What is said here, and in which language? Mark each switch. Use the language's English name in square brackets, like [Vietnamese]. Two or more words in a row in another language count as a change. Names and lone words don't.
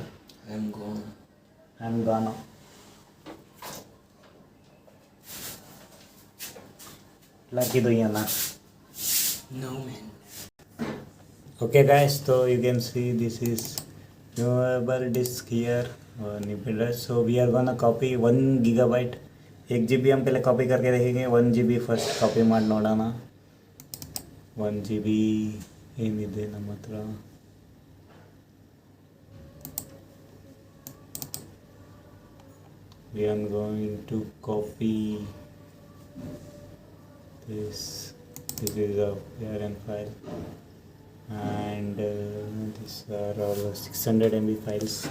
[English] I'm gonna lucky do you na. No, man. Okay guys, so you can see this is movable disk here. So we are gonna copy 1 gigabyte. [Hindi] 1 GB हम पहले कॉपी करके देखेंगे. [Kannada] 1 GB [English] first copy [Kannada] ಮಾಡಿ ನೋಡೋಣ. 1 GB ಏನಿದೆ ನಮ್ಮ ಹತ್ರ. [English] We are going to copy this. This is a PRN file, and these are all 600 MB files.